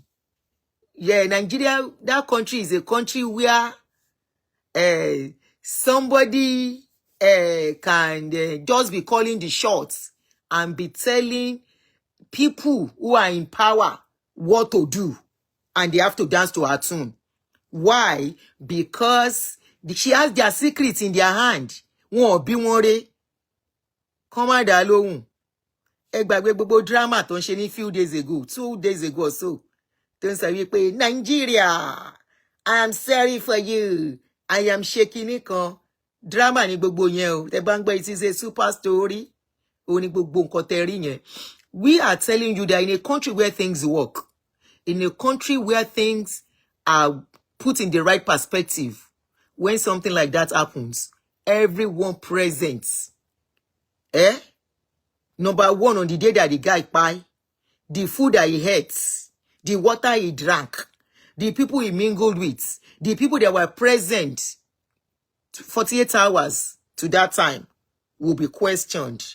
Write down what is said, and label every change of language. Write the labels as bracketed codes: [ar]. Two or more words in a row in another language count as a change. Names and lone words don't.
[en] Yeah, Nigeria, that country is a country where somebody can just be calling the shots and be telling people who are in power what to do, and they have to dance to her tune. Why? Because she has their secrets in their hand. [yo] Wọ́n bí wọ́n ré. [en] Come on, [yo] dá lóhùn. Ẹ gbàgbé gbogbo drama tó ń ṣe ní [en] few days ago, 2 days ago or so. [yo] Tó ń sọ wípé Nigeria, [en] I am sorry for you. I am shaking [yo] nìkan. Drama ni gbogbo yẹn o. Tẹ́ bá ń gbọ́, [en] it is a super story. [yo] Ó ní gbogbo nǹkan tẹ́ rí yẹn. [en] We are telling you that in a country where things work, in a country where things are put in the right perspective, when something like that happens, everyone present, number one, on the day that the guy buy, the food that he ate, the water he drank, the people he mingled with, the people that were present 48 hours to that time will be questioned.